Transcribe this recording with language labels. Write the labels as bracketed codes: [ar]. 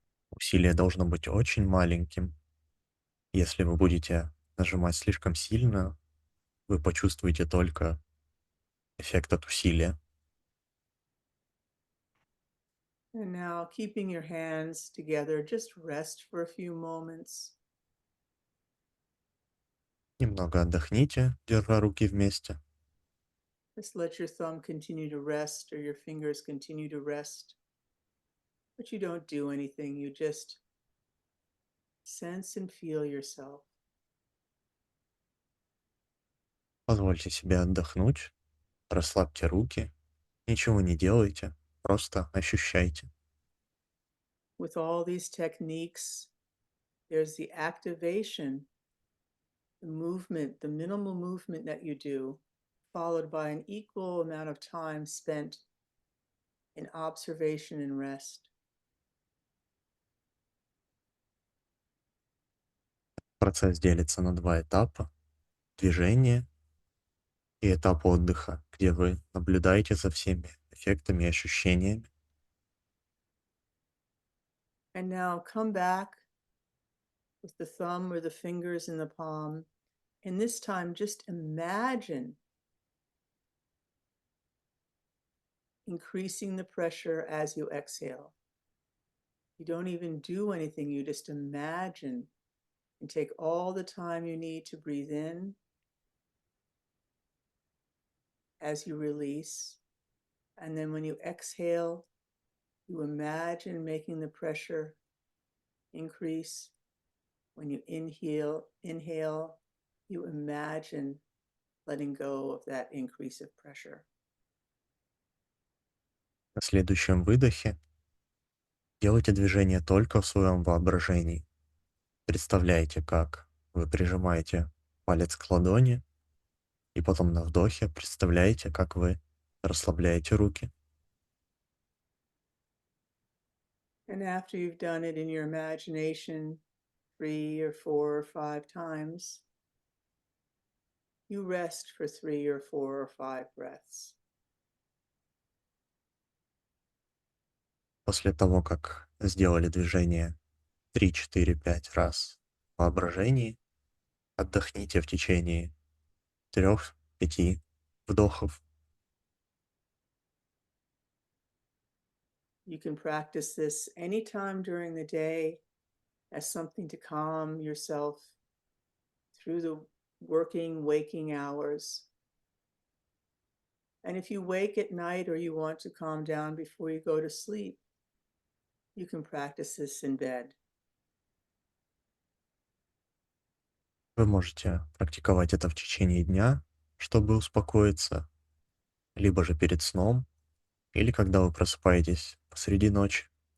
[ru] Усилие должно быть очень маленьким. Если вы будете нажимать слишком сильно, вы почувствуете только эффект от усилия. [en] And now, keeping your hands together, just rest for a few moments. [ru] Немного отдохните, держа руки вместе. [en] Just let your thumb continue to rest or your fingers continue to rest. But you don't do anything, you just sense and feel yourself. [ru] Позвольте себе отдохнуть, расслабьте руки, ничего не делайте, просто ощущайте. [en] With all these techniques, there's the activation, the movement, the minimal movement that you do, followed by an equal amount of time spent in observation and rest. [ru] Процесс делится на два этапа: движение и этап отдыха, где вы наблюдаете за всеми эффектами и ощущениями. [en] And now come back with the thumb or the fingers in the palm. And this time, just imagine increasing the pressure as you exhale. You don't even do anything, you just imagine and take all the time you need to breathe in as you release. And then when you exhale, you imagine making the pressure increase. When you inhale, you imagine letting go of that increase of pressure. [ru] На следующем выдохе делайте движение только в своем воображении. Представляете, как вы прижимаете палец к ладони, и потом на вдохе представляете, как вы расслабляете руки. [en] And after you've done it in your imagination 3 or 4 or 5 times, you rest for 3 or 4 or 5 breaths. [ru] После того, как сделали движение 3, 4, 5 раз в воображении, отдохните в течение 3-5 вдохов. [en] You can practice this anytime during the day as something to calm yourself through the working, waking hours. And if you wake at night or you want to calm down before you go to sleep, you can practice this in bed. [ru] Вы можете практиковать это в течение дня, чтобы успокоиться, либо же перед сном, или когда вы просыпаетесь посреди ночи.